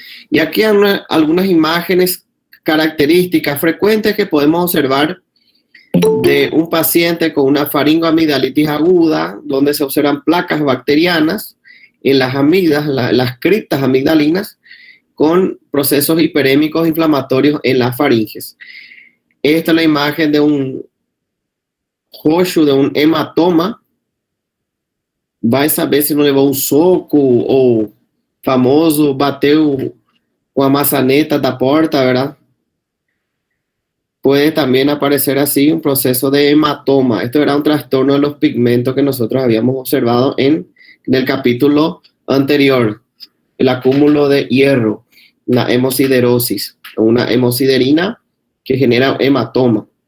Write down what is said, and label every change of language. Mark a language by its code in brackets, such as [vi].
[es] Y aquí hay algunas imágenes características frecuentes que podemos observar de un paciente con una faringoamigdalitis aguda, donde se observan placas bacterianas en las amígdalas, las criptas amigdalinas, con procesos hiperémicos inflamatorios en las faringes. Esta es la imagen de un [pt] roxo, de um hematoma. Vai saber se não levou um soco ou famoso bateu com a maçaneta da porta, [es] ¿verdad? Puede también aparecer así un proceso de hematoma. Esto era un trastorno de los pigmentos que nosotros habíamos observado en el capítulo anterior, el acúmulo de hierro, la hemosiderosis, una hemosiderina que genera hematoma.